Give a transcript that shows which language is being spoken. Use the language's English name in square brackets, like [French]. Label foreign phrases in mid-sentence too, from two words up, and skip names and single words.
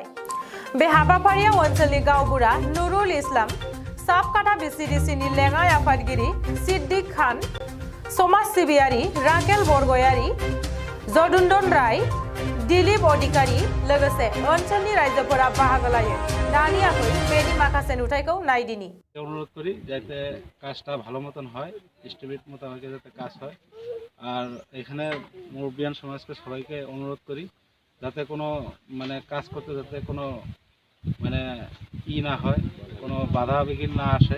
[Bodo] बे हाबाफारियाव ओनसोलनि गावबुरा नुरुल इस्लाम, साबकाथा बीसीडीसीनि लेङाइ आफादगिरि सिद्दिक खान, समाज सिबियारि राकेल बरगयारि, जदुन्दन राय, दिलीप अधिकारी लोगोसे ओनसोलनि रायजोफोरा बाहागो लायो। दानि आखै बेनि माखासे नुथायखौ नायदिनि। [Bangla] অনুরোধ করি যাতে কাজটা ভালো মতন হয়, এস্টিমেট মোতাবেক যাতে কাজ হয়। আর এখানে মুরব্বিয়ান সমাজকে সবাইকে অনুরোধ করি যাতে কোনো কাজ করতে যাতে কোনো না হয়, কোনো বাধা বিঘ্ন না আসে।